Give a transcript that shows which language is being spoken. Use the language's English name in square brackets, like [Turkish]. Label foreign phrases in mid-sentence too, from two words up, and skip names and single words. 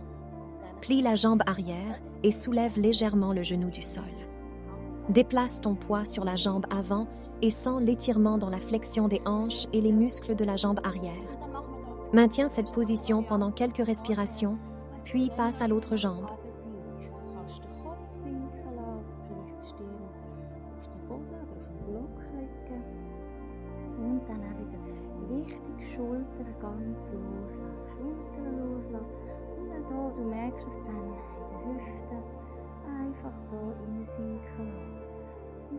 [French] Plie la jambe arrière et soulève légèrement le genou du sol. Déplace ton poids sur la jambe avant et sens l'étirement dans la flexion des hanches et les muscles de la jambe arrière. Maintiens cette position pendant quelques respirations, puis passe à l'autre jambe. [German] Schultern ganz loslassen, Schultern loslassen und auch hier, du merkst es dann in den Hüften, einfach hier reinsinken lassen.